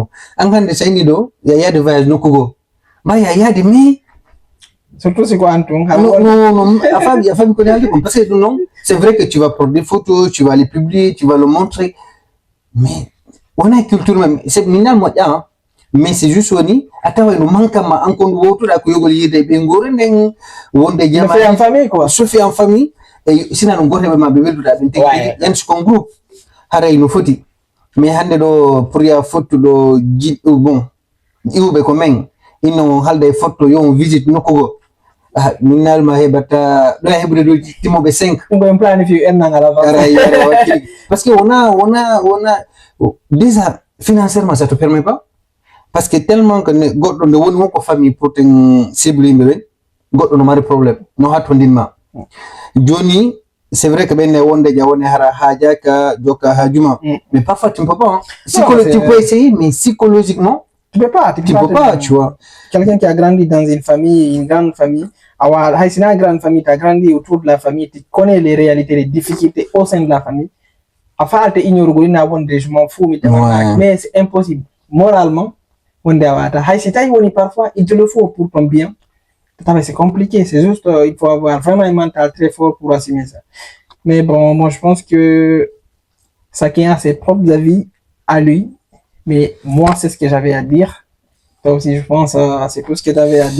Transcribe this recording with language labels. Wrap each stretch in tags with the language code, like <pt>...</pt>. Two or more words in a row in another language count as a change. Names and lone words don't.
<fr>En quand c'est il y a des voyages, nous cogo. Mais il y a des mais. Surtout c'est quoi Antoine? Non, la famille connaît elle parce que non, c'est vrai que tu vas prendre des photos, tu vas les publier, tu vas le montrer, mais on a une culture même, c'est minal moi mais c'est juste</fr> <ff>oni atawa no manka ma an kon woto da ko yogol yide be ngore nden wonde jama</ff> <fr>fait en famille quoi</fr> <ff>soufi</ff> <fr>en famille et</fr> <ff>sina no gote ma be weldu da ben te yan ko groupe haray no foti mais hande do pour ya photo do bon iwbe ko men ino halde photo yo visite nokko minal ma hebata do hebude do timobe 5</ff> <fr>on planifie en ngala parce que on a déjà financièrement ça te permet pas parce que tellement que</fr> <ff>goddo de woni won ko famille pour ten cible be goddo no mari problème no hatondinma joni</ff> <fr>c'est vrai que</fr> <ff>ben wonde ja woni hara haja ka joka hajuma</ff> <fr>mais parfois tu ne peux pas tu peux essayer mais psychologiquement tu peux pas tu vois quelqu'un qui a grandi dans une grande famille une grande famille tu as grandi autour de la famille tu connais les réalités les difficultés au sein de la famille afin de ignorer</fr> <ff>na wonde</ff> <fr>je m'en fous mais c'est impossible moralement</fr> <ff>wonde awata hay si tay woni</ff> <fr>parfois il te le faut pour ton bien c'est compliqué c'est juste il faut avoir vraiment un mental très fort pour assumer ça mais bon moi je pense que chacun a ses propres avis à lui mais moi c'est ce que j'avais à dire toi aussi je pense c'est tout ce que tu avais à dire.</fr>